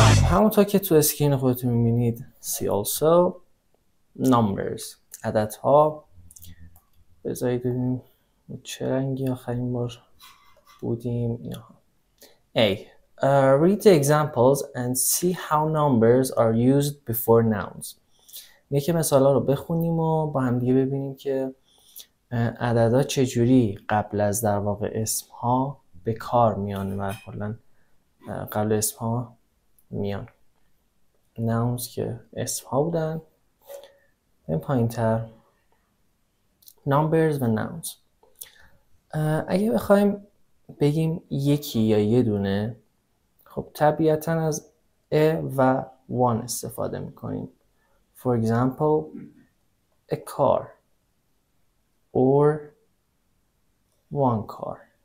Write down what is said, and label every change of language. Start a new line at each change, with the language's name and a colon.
Persian: همونطور که تو اسکرین خودتون میبینید
English: see also numbers،
Persian: عددها. بذارید ببینیم چه رنگی آخرین بار بودیم. اینها. A.
English: Read the examples and see how numbers are used before nouns.
Persian: یکی مثالا رو بخونیم و با هم دیگه ببینیم که عددها چجوری قبل از در واقع اسمها به کار میان و کلا قبل اسمها میان. nouns که اسمها بودن. این پایین تر numbers و nouns. اگه بخوایم بگیم یکی یا یه دونه، خب طبیعتا از a و one استفاده میکنیم.
English: For example, a car or one car.